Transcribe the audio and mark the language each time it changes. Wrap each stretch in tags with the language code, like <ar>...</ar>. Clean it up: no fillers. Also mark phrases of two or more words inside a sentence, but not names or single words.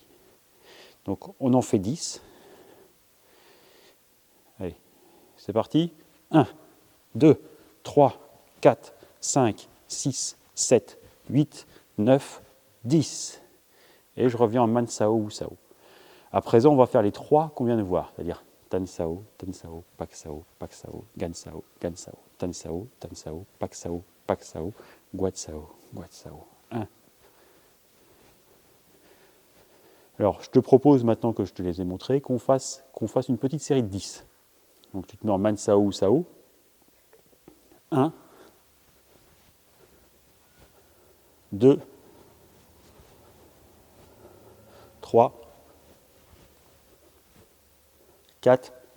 <fr>Donc on en fait 10. Allez, c'est parti. 1, 2, 3, 4, 5, 6, 7, 8, 9, 10. Et je reviens en Man Sao ou Sao. À présent, on va faire les 3 qu'on vient de voir, c'est-à-dire Tan Sao, Pak Sao, Pak Sao, Gan Sao, Gan Sao, Tan Sao, Pak Sao, Pak Sao, Guat Sao, Guat Sao. 1. Alors, je te propose, maintenant que je te les ai montrés, qu'on fasse une petite série de 10. Donc, tu te mets en Man Sao ou Sao. 1, 2, 3, 4,</fr>